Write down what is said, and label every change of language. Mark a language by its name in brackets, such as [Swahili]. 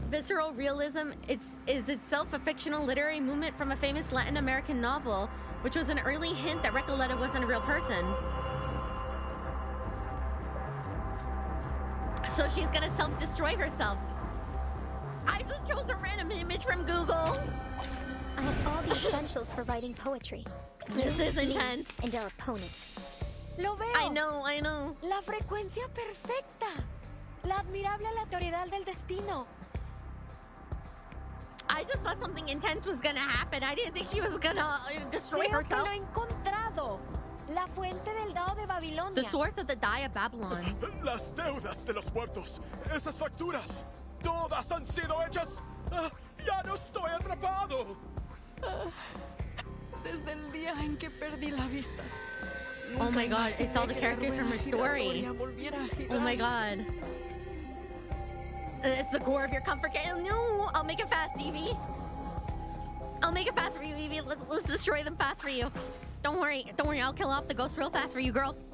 [English] Visceral realism is itself a fictional literary movement from a famous Latin American novel, which was an early hint that Recoleta wasn't a real person. So she's gonna self-destroy herself. I just chose a random image from Google. I have all the essentials for writing poetry. This is intense. And our opponent. [Spanish] Lo veo. [English] I know. [Spanish] La frecuencia perfecta. La admirable aleatoriedad del destino. [English] I just thought something intense was gonna happen. I didn't think she was gonna destroy [Spanish] Creo [English] herself. [Spanish] que lo he encontrado. La fuente del Dao de Babilonia. [English] The source of the die of Babylon. [Spanish] Las deudas de los muertos. Esas facturas. Todas han sido hechas. Ya no estoy atrapado. Desde el día en que perdí la vista. [English] Oh my god, it's all the characters from her story. Oh my god. It's the core of your comfort game. No, I'll make it fast, Evie. I'll make it fast for you, Evie. Let's destroy them fast for you. Don't worry, I'll kill off the ghost real fast for you, girl.